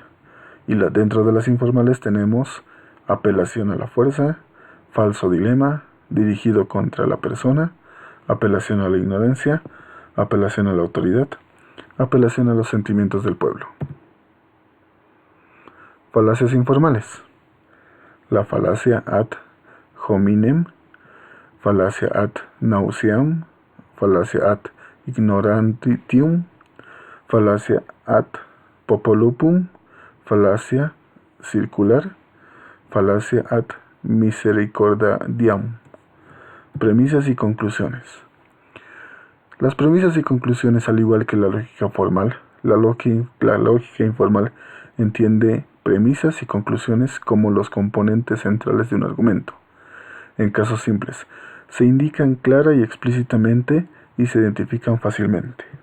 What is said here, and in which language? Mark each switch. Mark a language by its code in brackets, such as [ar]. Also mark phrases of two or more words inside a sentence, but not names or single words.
[es] Y dentro de las informales tenemos apelación a la fuerza, falso dilema, dirigido contra la persona, apelación a la ignorancia, apelación a la autoridad, apelación a los sentimientos del pueblo. Falacias informales. La falacia [la] ad hominem, [es] falacia [la] ad nauseam, [es] falacia [la] ad ignorantium, [es] falacia [la] ad populupum, [es] falacia circular, falacia [la] ad misericordiam. [es] Premisas y conclusiones. Las premisas y conclusiones, al igual que la lógica formal, la lógica informal entiende premisas y conclusiones como los componentes centrales de un argumento. En casos simples, se indican clara y explícitamente y se identifican fácilmente.